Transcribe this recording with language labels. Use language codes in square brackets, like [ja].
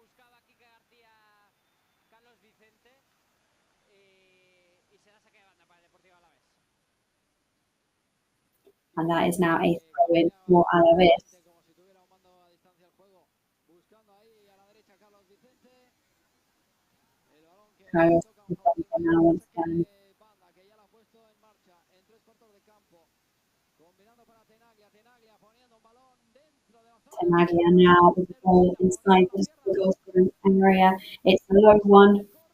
[es] Buscaba Quique García, Carlos Vicente, y será saque de banda para el Deportivo Alavés. [en] And that is now a throw-in for Alavés. [es] Como si tuviera un mando a distancia el juego. Buscando ahí a la derecha Carlos Vicente. El balón que [en] Carlos [es] toca un [en] Vicente now once again. [es] banda que ya la ha puesto en marcha en 3/4 de campo. Combinando para Tenaglia, Tenaglia poniendo un balón dentro de la zona. [en] Tenaglia now with the ball inside the goal area. It's a low one.